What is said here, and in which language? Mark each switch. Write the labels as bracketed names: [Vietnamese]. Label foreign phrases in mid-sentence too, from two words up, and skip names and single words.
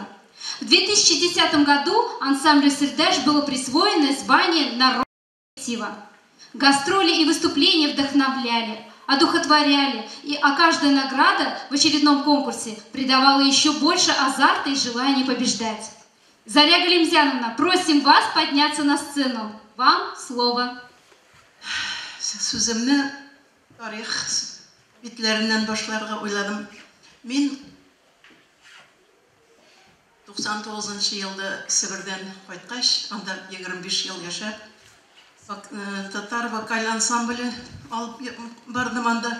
[Russian] В 2010 году ансамблю «Сырдеш» было присвоено звание народного коллектива. Гастроли и выступления вдохновляли, одухотворяли, а каждая награда в очередном конкурсе придавала еще больше азарта и желания побеждать. Заря Галимзяновна, просим вас подняться на сцену. Вам слово. [Tatar] Сүземне тарих битләреннән башларга уйладым. Мин 99 елда Себердән кайткач, анда 25 ел яшәп, татар вокаль ансамбле алып бардым анда.